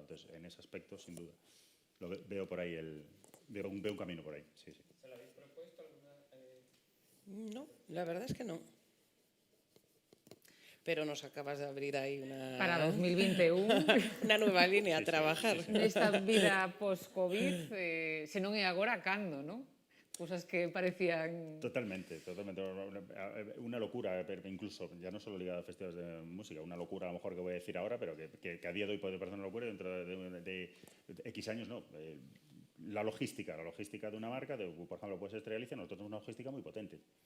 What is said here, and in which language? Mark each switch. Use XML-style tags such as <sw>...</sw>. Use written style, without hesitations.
<es>Entonces, en ese aspecto, sin duda, veo por ahí veo un camino por ahí. Sí, sí. ¿Se lo habéis propuesto alguna? No, la verdad es que no. Pero nos acabas de abrir ahí Para 2021, una nueva línea a trabajar.</es> <gl>nesta vida post-Covid, se non é agora, cando, non? Cousas que parecían...</gl> <es>Totalmente. Una locura, incluso, ya no solo ligada a festivales de música, una locura a lo mejor que voy a decir ahora, pero que a día de hoy puede parecer una locura, dentro de X años, no. La logística de una marca, por ejemplo, puede ser Estrella Galicia, nosotros tenemos una logística muy potente.</es>